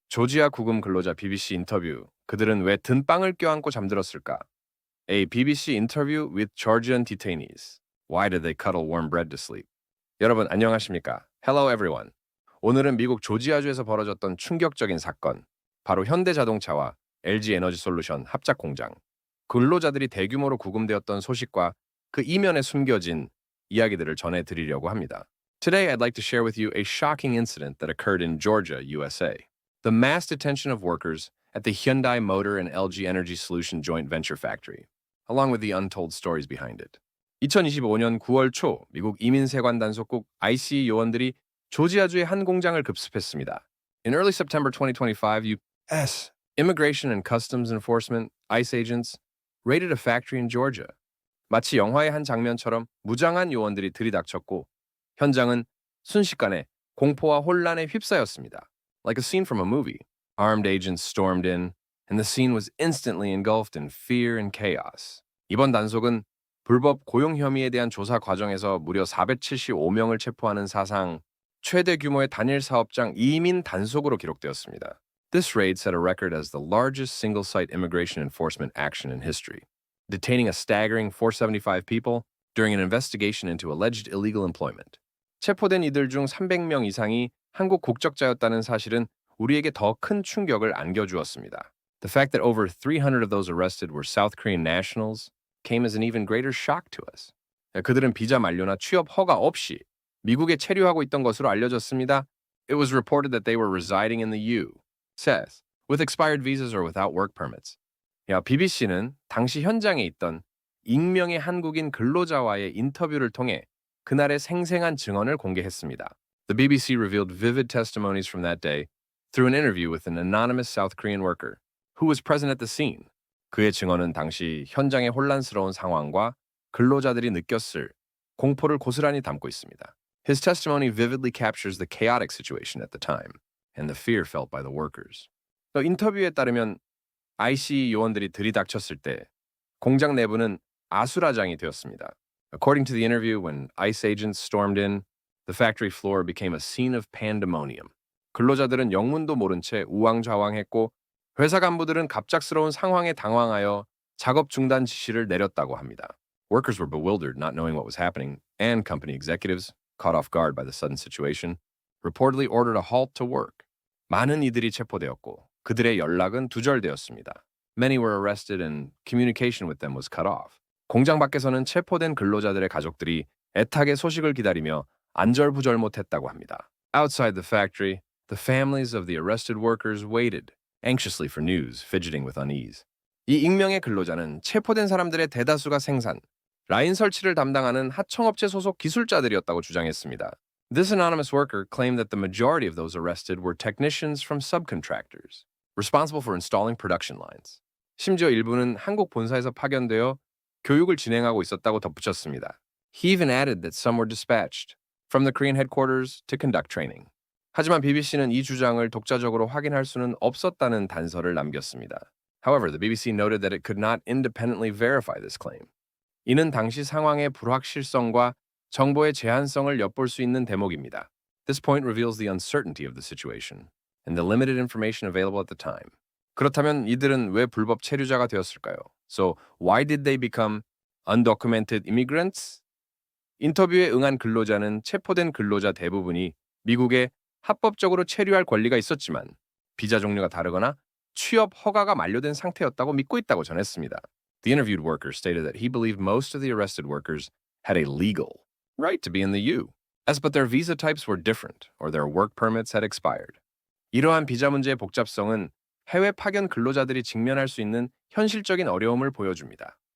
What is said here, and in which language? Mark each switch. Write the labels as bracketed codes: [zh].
[ko] 조지아 구금 근로자 BBC 인터뷰. 그들은 왜 등빵을 껴안고 잠들었을까? [en] A BBC interview with Georgian detainees. Why did they cuddle warm bread to sleep? [ko] 여러분 안녕하십니까? [en] Hello everyone. [ko] 오늘은 미국 조지아주에서 벌어졌던 충격적인 사건, 바로 현대자동차와 LG 에너지솔루션 합작 공장, 근로자들이 대규모로 구금되었던 소식과 그 이면에 숨겨진 이야기들을 전해드리려고 합니다. [en] Today I'd like to share with you a shocking incident that occurred in Georgia, USA. The mass detention of workers at the Hyundai Motor and LG Energy Solution joint venture factory, along with the untold stories behind it. [ko] 2025년 9월 초 미국 이민세관 단속국 ICE 요원들이 조지아주의 한 공장을 급습했습니다. [en] In early September 2025, U.S. Immigration and Customs Enforcement ICE agents raided a factory in Georgia. [ko] 마치 영화의 한 장면처럼 무장한 요원들이 들이닥쳤고 현장은 순식간에 공포와 혼란에 휩싸였습니다. [en] Like a scene from a movie. Armed agents stormed in, and the scene was instantly engulfed in fear and chaos. [ko] 이번 단속은 불법 고용 혐의에 대한 조사 과정에서 무려 475명을 체포하는 사상 최대 규모의 단일 사업장 이민 단속으로 기록되었습니다. [en] This raid set a record as the largest single-site immigration enforcement action in history, detaining a staggering 475 people during an investigation into alleged illegal employment. [ko] 체포된 이들 중 300명 이상이 한국 국적자였다는 사실은 우리에게 더 큰 충격을 안겨주었습니다. [en] The fact that over 300 of those arrested were South Korean nationals came as an even greater shock to us. [ko] 그들은 비자 만료나 취업 허가 없이 미국에 체류하고 있던 것으로 알려졌습니다. [en] It was reported that they were residing in the U.S. with expired visas or without work permits. [ko] BBC는 당시 현장에 있던 익명의 한국인 근로자와의 인터뷰를 통해 그날의 생생한 증언을 공개했습니다. [en] The BBC revealed vivid testimonies from that day through an interview with an anonymous South Korean worker who was present at the scene. [ko] 그의 증언은 당시 현장의 혼란스러운 상황과 근로자들이 느꼈을 공포를 고스란히 담고 있습니다. [en] His testimony vividly captures the chaotic situation at the time and the fear felt by the workers. [ko] 인터뷰에 따르면 ICE 요원들이 들이닥쳤을 때 공장 내부는 아수라장이 되었습니다. [en] According to the interview, when ICE agents stormed in, the factory floor became a scene of pandemonium. [ko] 근로자들은 영문도 모른 채 우왕좌왕했고 회사 간부들은 갑작스러운 상황에 당황하여 작업 중단 지시를 내렸다고 합니다. [en] Workers were bewildered, not knowing what was happening, and company executives, caught off guard by the sudden situation, reportedly ordered a halt to work. [ko] 많은 이들이 체포되었고 그들의 연락은 두절되었습니다. [en] Many were arrested and communication with them was cut off. [ko] 공장 밖에서는 체포된 근로자들의 가족들이 애타게 소식을 기다리며 안절부절 못했다고 합니다. [en] Outside the factory, the families of the arrested workers waited anxiously for news, fidgeting with unease. [ko] 이 익명의 근로자는 체포된 사람들의 대다수가 생산, 라인 설치를 담당하는 하청업체 소속 기술자들이었다고 주장했습니다. [en] This anonymous worker claimed that the majority of those arrested were technicians from subcontractors, responsible for installing production lines. [ko] 심지어 일부는 한국 본사에서 파견되어 교육을 진행하고 있었다고 덧붙였습니다. [en] He even added that some were dispatched from the Korean headquarters to conduct training. [ko] 하지만 BBC는 이 주장을 독자적으로 확인할 수는 없었다는 단서를 남겼습니다. [en] However, the BBC noted that it could not independently verify this claim. [ko] 이는 당시 상황의 불확실성과 정보의 제한성을 엿볼 수 있는 대목입니다. [en] This point reveals the uncertainty of the situation and the limited information available at the time. [ko] 그렇다면 이들은 왜 불법 체류자가 되었을까요? [en] So, why did they become undocumented immigrants? [ko] 인터뷰에 응한 근로자는 체포된 근로자 대부분이 미국에 합법적으로 체류할 권리가 있었지만 비자 종류가 다르거나 취업 허가가 만료된 상태였다고 믿고 있다고 전했습니다. [en] The interviewed worker stated that he believed most of the arrested workers had a legal right to be in the U.S., but their visa types were different or their work permits had expired. [ko] 이러한 비자 문제의 복잡성은 해외 파견 근로자들이 직면할 수 있는 현실적인 어려움을 보여줍니다.